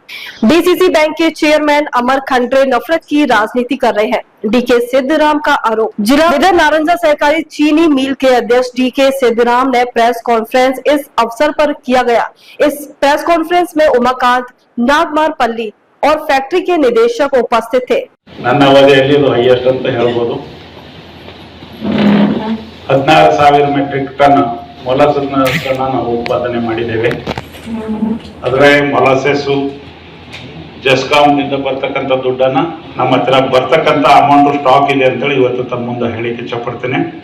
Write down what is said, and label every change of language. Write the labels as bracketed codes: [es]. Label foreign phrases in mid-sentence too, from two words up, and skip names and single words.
[hi] डीसीसी बैंक के चेयरमैन अमर खंडरे नफरत की राजनीति कर रहे हैं, डीके सिद्धराम का आरोप। जिला विदर नारंजा सहकारी चीनी मिल के अध्यक्ष डीके सिद्धराम ने [en] press conference [hi] इस अवसर पर किया गया। इस [en] press conference [hi] में उमाकांत, नागमार पल्ली और फैक्ट्री के निदेशक उपस्थित थे। [kn] ನನ್ನ ಅವಧಿಯಲ್ಲಿ ಇದು ಹೈಯೆಸ್ಟ್ ಅಂತ ಹೇಳ್ಬೋದು। 16,000 [en] metric ton [kn] ಮೊಲಾಸಸ್ನ ನಾವು ಉತ್ಪಾದನೆ ಮಾಡಿದ್ದೇವೆ। ಆದರೆ ಮೊಲಾಸಸ್ ಜೆಸ್ಕಾಂನಿಂದ ಬರ್ತಕ್ಕಂಥ ದುಡ್ಡನ್ನು ನಮ್ಮ ಹತ್ರ ಬರ್ತಕ್ಕಂಥ [en] amount stock [kn] ಇದೆ ಅಂತೇಳಿ ಇವತ್ತು ತಮ್ಮ ಮುಂದೆ ಹೇಳಿಕ್ಕೆ ಇಚ್ಛಪಡ್ತೇನೆ।